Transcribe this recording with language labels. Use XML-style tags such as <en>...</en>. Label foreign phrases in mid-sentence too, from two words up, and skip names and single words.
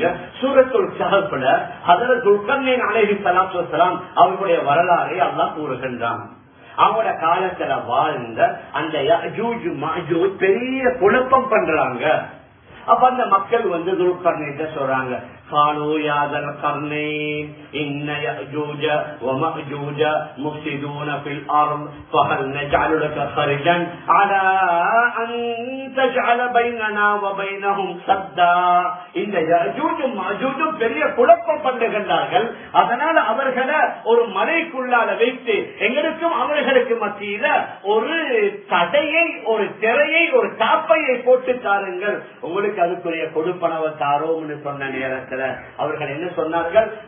<ta>சூரத்துல் கஹஃப்ல ஹஜ்ரத் துல்கர்னைன்</ta> <ar>عليه الصلاة والسلام</ar> <ta>அவர்களுடைய வரலாறை அல்லாஹ் கூறுகின்றான். அவங்களோட காலத்துல வாழ்ந்த அந்த யஜூஜ் மஜூஜ் பெரிய குழப்பம் பண்றாங்க. அப்ப அந்த மக்கள் துல்கர்னைன் சொல்றாங்க,</ta> <ar>قالوا يا ذا القرنين إن يأجوج ومأجوج مفسدون في الأرض فهل نجعل لك خرجا على أن تجعل بيننا وبينهم سدا.</ar> <ta>இந்த யஜூஜ் மஜூஜ் பெரிய குழப்பம் பண்ணுகின்றார்கள். அதனால அவர்களை ஒரு மலைக்குள்ளால வைத்து எங்களுக்கும் அவர்களுக்கு மத்தியில ஒரு தடையை, ஒரு திரையை, ஒரு தாப்பையை போட்டு தாருங்கள், உங்களுக்கு அதுக்குரிய கொடுப்பனவை தாரோம்னு சொன்ன நேரத்தில் அவர்கள் என்ன சொன்னார்கள்?</ta>